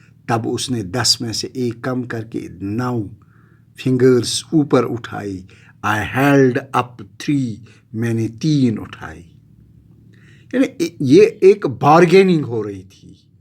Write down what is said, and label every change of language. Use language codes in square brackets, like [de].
[ur] تب اس نے 10 میں سے ایک کم کر کے 9 fingers اوپر اٹھائی. [en] I held up 3, [ur] میں نے 3 اٹھائی. یعنی یہ ایک بارگیننگ ہو رہی تھی.